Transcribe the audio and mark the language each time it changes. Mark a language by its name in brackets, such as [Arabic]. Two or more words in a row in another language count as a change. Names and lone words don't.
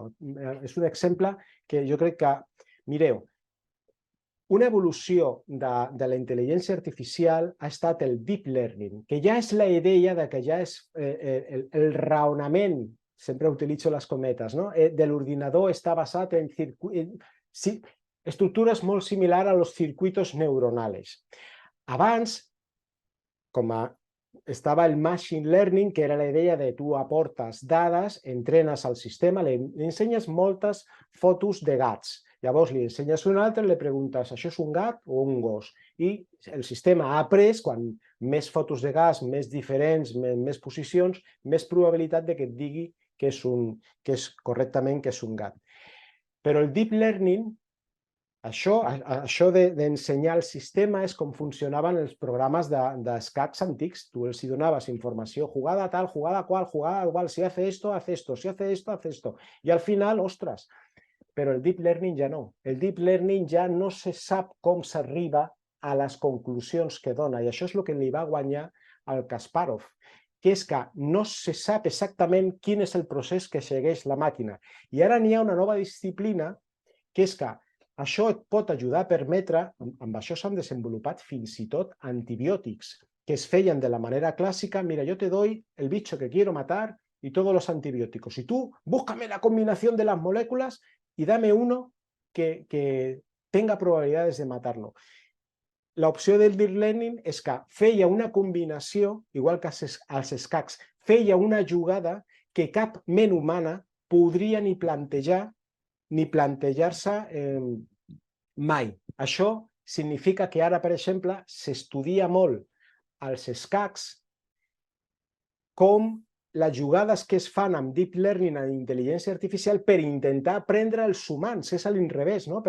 [Catalan] És un exemple que jo crec que, mireu, una evolució de la intel·ligència artificial ha estat el [English] deep learning, [Catalan] que ja és la idea de que ja és el raonament, sempre utilitzo les cometes, no? De l'ordinador està basat en estructures molt similars a [Spanish] los circuitos neuronales. [Catalan] Abans, com estava el [English] machine learning, [Catalan] que era la idea de tu aportes dades, entrenes al sistema, li ensenyes moltes fotos de gats. Llavors li ensenyes un altre i li preguntes, això és un gat o un gos? I el sistema ha après, quan més fotos de gats, més diferents, més posicions, més probabilitat de que et digui que és correctament que és un gat. Però el [English] deep learning, [Catalan] això d'ensenyar el sistema és com funcionaven els programes d'escacs antics. Tu els donaves informació, jugada tal, jugada qual, [Spanish] si hace esto, hace esto, si hace esto, hace esto. [Catalan] I al final, ostres, però el [English] deep learning [Catalan] ja no. El [English] deep learning [Catalan] ja no se sap com s'arriba a les conclusions que dona, i això és el que li va guanyar al Kasparov, que és que no se sap exactament quin és el procés que segueix la màquina. I ara n'hi ha una nova disciplina, que és que això et pot ajudar a permetre, amb això s'han desenvolupat fins i tot antibiòtics, que es feien de la manera clàssica, mira, [Spanish] yo te doy el bicho que quiero matar y todos los antibióticos, y tú búscame la combinación de las moléculas y dame uno que tenga probabilidades de matarlo. [Catalan] L'opció del [English] deep learning [Catalan] és que feia una combinació, igual que als escacs, feia una jugada que cap ment humana podria ni plantejar-se mai. Això significa que ara, per exemple, s'estudia molt als escacs com les jugades que es fan amb [English] deep learning [Catalan] en intel·ligència artificial per intentar aprendre els humans, és a l'inrevés, no?